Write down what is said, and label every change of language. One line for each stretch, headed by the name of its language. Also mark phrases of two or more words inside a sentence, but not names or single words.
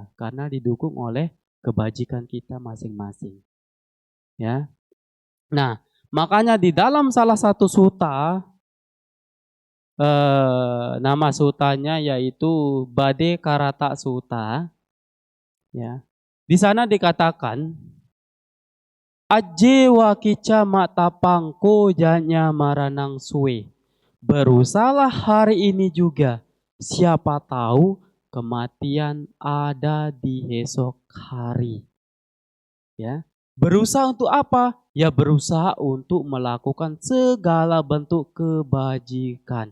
Indonesian: Karena didukung oleh kebajikan kita masing-masing. Ya. Nah, makanya di dalam salah satu suta, nama sutanya yaitu Bade Karata Suta. Ya. Di sana dikatakan,
Pali: Aje wakica matapangko janya maranang suwe.
Indonesian: Berusahalah hari ini juga. Siapa tahu kematian ada di esok hari. Ya. Berusaha untuk apa? Ya berusaha untuk melakukan segala bentuk kebajikan.